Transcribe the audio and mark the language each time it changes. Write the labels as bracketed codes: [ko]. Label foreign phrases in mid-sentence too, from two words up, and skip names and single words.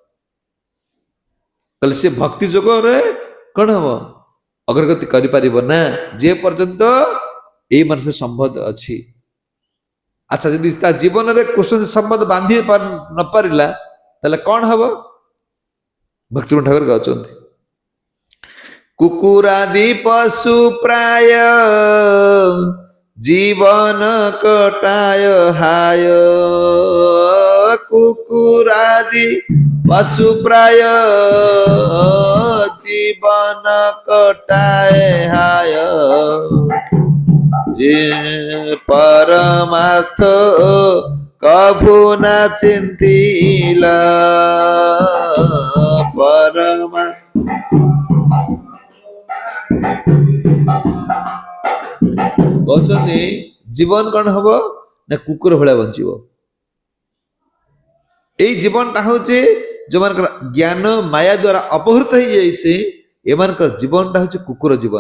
[or] କହିଲେ ସେ ଭକ୍ତି ଯୋଗରେ କଣ ହବ, ଅଗ୍ରଗତି କରିପାରିବ ନା ଯେ ପର୍ଯ୍ୟନ୍ତ ଏଇ ମନୁଷ୍ୟ ସମ୍ବନ୍ଧ ଅଛି। ଆଚ୍ଛା, ଯଦି ତା ଜୀବନରେ କୃଷ୍ଣ ସମ୍ବନ୍ଧ ବାନ୍ଧି ନ ପାରିଲା ତାହେଲେ କଣ ହବ? ଭକ୍ତିବିନୋଦ ଠାକୁର ଗାଉଛନ୍ତି, [bn] কুকুরাদি পশু প্রায় জীবন কটায় হায়, কুকুরাদি পশু প্রায় জীবন কটায় হায়, যে পরমার্থ কভু না চিন্তিলা, [or] পরমার্থ କହୁଛନ୍ତି ଜୀବନ କଣ ହବ ନା କୁକୁର ଭଳିଆ ବଞ୍ଚିବ। ଏଇ ଜୀବନଟା ହଉଛି ଯୋଉମାନଙ୍କର ଜ୍ଞାନ ମାୟା ଦ୍ଵାରା ଅପହୃତ ହେଇଯାଇଛି, ଏମାନଙ୍କର ଜୀବନଟା ହଉଛି କୁକୁର ଜୀବନ।